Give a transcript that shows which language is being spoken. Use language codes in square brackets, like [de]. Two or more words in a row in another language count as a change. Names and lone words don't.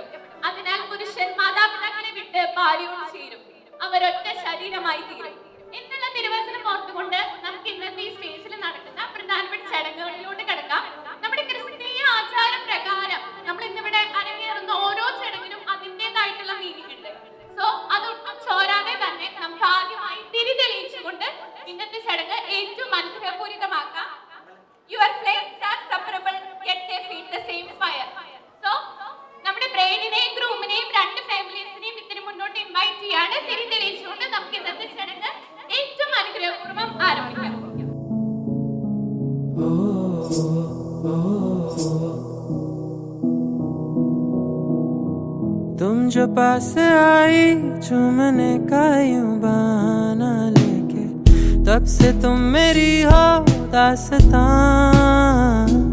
[ml] അതിനാൽ പുരുഷൻ മാതാപിതാക്കളെ വിട്ട് ഭാര്യയോട് ചേരും, അവരൊറ്റ ശരീരമായി തീരും എന്നുള്ള തിരുവചനം ഓർത്തുകൊണ്ട് നമുക്ക് ഇന്നത്തെ ഈ സ്റ്റേജിൽ നടക്കുന്ന പ്രധാനപ്പെട്ട ചടങ്ങുകളിലോട്ട് കിടക്കാം. നമ്മുടെ ക്രിസ്തീയ ആചാര പ്രകാരം നമ്മൾ ഇന്നിവിടെ അരങ്ങേറുന്ന ഓരോ ചടങ്ങിനും അതിൻ്റെതായിട്ടുള്ള മീനിങ് ഉണ്ട്. സോ അതൊട്ടും ചോരാതെ തന്നെ നമുക്ക് ആദ്യമായി തിരി തെളിയിച്ചുകൊണ്ട് ഇന്നത്തെ ചടങ്ങ് ഏറ്റവും അനുഗ്രഹപൂരിതമാക്കാം. [en] Your flames are separable, yet they feed the same fire. [ml] So നമ്മുടെ ബ്രൈഡിനെയും ഗ്രൂമിനെയും രണ്ട് ഫാമിലീസിനെയും ഇതിന് മുന്നോട്ട് ഇൻവൈറ്റ് ചെയ്യാണ്. തിരി തെളിയിച്ചുകൊണ്ട് നമുക്ക് ഇന്നത്തെ ചടങ്ങ് ഏറ്റവും അനുഗ്രഹപൂർവ്വം ആരംഭിക്കാം. [hi] तुम जो पास आई चूमने का यूं बहाना लेके, तब से तुम मेरी हो दास्तां।